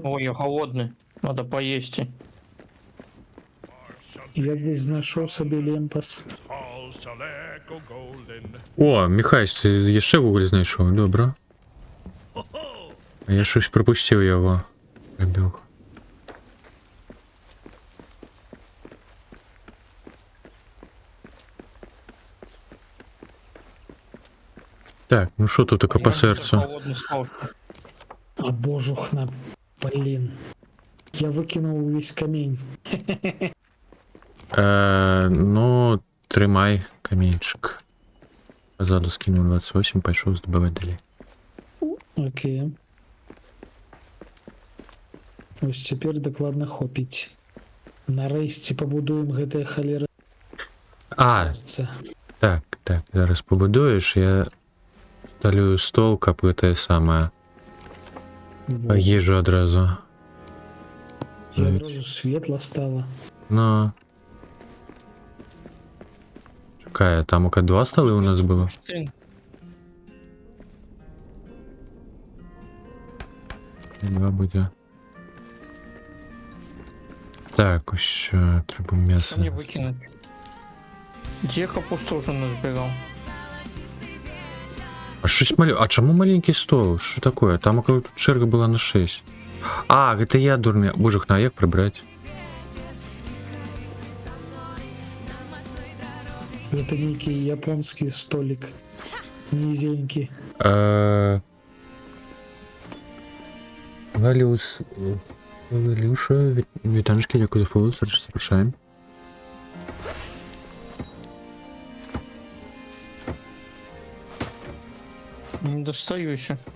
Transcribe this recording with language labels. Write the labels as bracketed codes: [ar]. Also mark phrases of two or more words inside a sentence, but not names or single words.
[ru] Ой, я голодный. Надо поесть. [uk] Я десь знайшов собі лемпас. [en] Halls shall echo golden. [be] О, Міхась, ти яшчэ вуголь знайшоў, добра. А я щось пропусціў яго. Прабег. [uk] Так, ну що тут таке по серцю? [ru] Голодный стал. [be] А божухна, блін. [uk] Я викинув увесь камінь. Ну, тримай камінчик. Позаду скинув 28, пішов здобивати далі. [be] Окей. Ось цяпер дакладна хопіць. Нарэшце пабудуем гэтае халера А, сэрца. [uk] так, зараз побудуєш, я сталюю стол, [be] каб гэтае самае. [uk] Їжу одразу. [be] І адразу светла стала. Ну. [uk] Чекай, там ока 2 столи у нас було? [ru] Блин, [uk] Два буде. Так, ось що, треба м'ясо. [ru] что мне выкинуть? Где капусту уже назбирал? [uk] А щось А чому маленький стол? Що таке? Там ока тут черга була на 6. А, гэта я дурний. Боже, а як прибрати? [be] Гэта нейкі японскі столик. Нізенькі. [uk] Валюша, вітаночки, дякую за фоллоу, сердечно запрошаємо. [ru] Не достаю еще.